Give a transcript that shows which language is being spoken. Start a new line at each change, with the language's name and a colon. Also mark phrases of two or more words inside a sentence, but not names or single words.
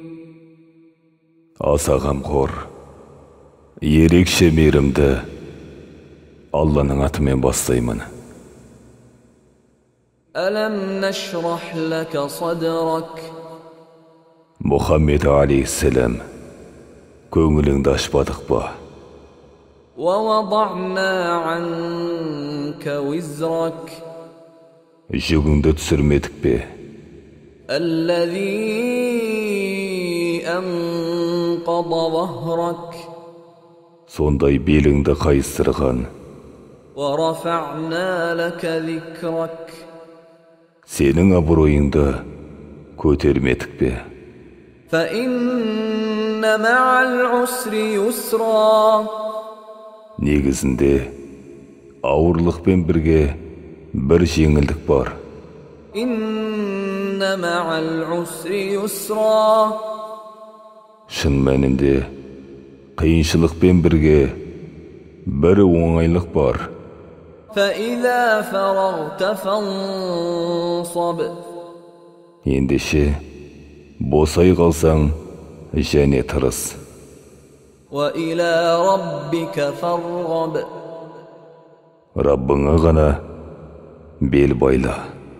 Kazakh: Аса қамқор, ерекше мейірімді Алланың атымен бастаймын.
Arabic: ألم نشرح لك صدرك.
Kazakh: Мұхаммед алейхиссалам, көңіліңді ашпадық па?
Arabic: ووضعنا عنك وزرك
Kazakh: Жүгіңді түсірмедік пе?
Arabic: الذي أنقض ظهرك
Kazakh: Сондай беліңді қайыстырған,
Arabic: ورفعنا لك ذكرك
Kazakh: сенің абыройыңды көтермедік пе?
Arabic: فإن مع العسر يسرا
Kazakh: Негізінде ауырлықпен бірге бір жеңілдік бар.
Arabic: إن مع العسر يسرا
Kazakh: Шын мәнінде қиыншылықпен бірге бір оңайлық бар.
Arabic: فإذا فرغت فانصب
Kazakh: Ендеше босай қалсаң және тырыс.
Arabic: وإلى ربك فارغب
Kazakh: Раббыңа ғана бел байла.